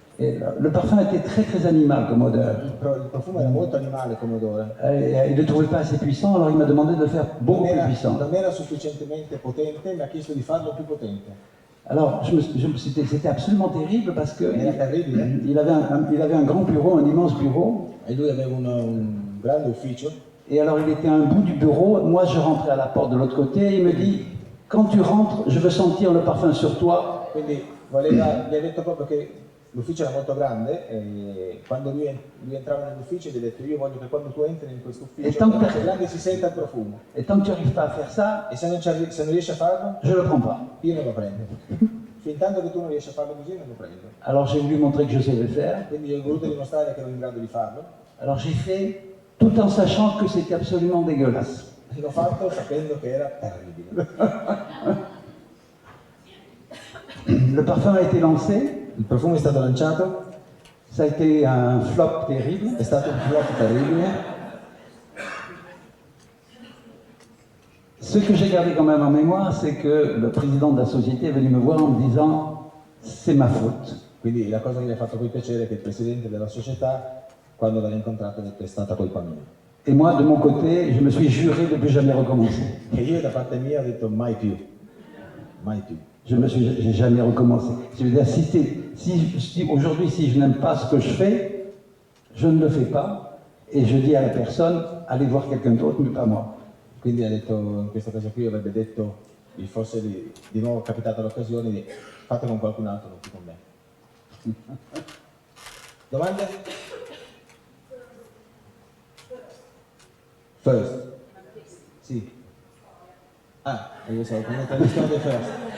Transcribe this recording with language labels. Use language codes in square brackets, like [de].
[fr] Et le parfum était très très animal comme odeur. [it] Il profumo era molto animale come odore. [fr] Et il ne le trouvait pas assez puissant, alors il m'a demandé de le faire beaucoup plus puissant. [it] Non era sufficientemente potente, mi ha chiesto di farlo più potente. [fr] Alors c'était absolument terrible parce que [it] Era terribile. [fr] il avait un grand bureau, un immense bureau. [it] E lui aveva un grande ufficio. [fr] Et alors il était à un bout du bureau, moi je rentrais à la porte de l'autre côté et il me dit, quand tu rentres, je veux sentir le parfum sur toi. [it] Quindi gli ha detto proprio che l'ufficio era molto grande e quando lui entrava nell'ufficio gli ha detto io voglio che quando tu entri in questo ufficio grande si senta il profumo. [fr] Et tant que tu n'arrives pas à faire ça, [it] E se non riesci a farlo, [fr] je le prends pas. [it] io non lo prendo. Fintanto che tu non riesci a farlo così non lo prendo. [fr] Alors j'ai voulu montrer que je savais faire. [it] Quindi io ho voluto dimostrare che ero in grado di farlo. [fr] Alors j'ai fait tout en sachant que c'était absolument dégueulasse. [it] L'ho fatto sapendo che era terribile. [fr] Le parfum a été lancé. [it] Il profumo è stato lanciato. [fr] Ça a été un flop terrible. [it] È stato un flop terribile. [fr] Ce que j'ai gardé quand même en mémoire, c'est que le président de la société est venu me voir en me disant « c'est ma faute ». [it] Quindi la cosa che mi ha fatto poi piacere è che il presidente della società, quando l'ha incontrato, ha detto è stata colpa mia. [fr] Et moi, de mon côté, je me suis juré de ne plus jamais recommencer. [it] E io da parte mia ho detto mai più. Mai più. [fr] J'ai jamais recommencé. Je veux dire, si aujourd'hui, si je n'aime pas ce que je fais, je ne le fais pas. Et je dis à la personne, allez voir quelqu'un d'autre, mais pas moi. [it] Quindi ha detto, in questo caso qui avrebbe detto, forse di nuovo è capitata l'occasione di fatelo con qualcun altro, non più con me. Domande? First. Sì. Ah, io so, come traduzione first.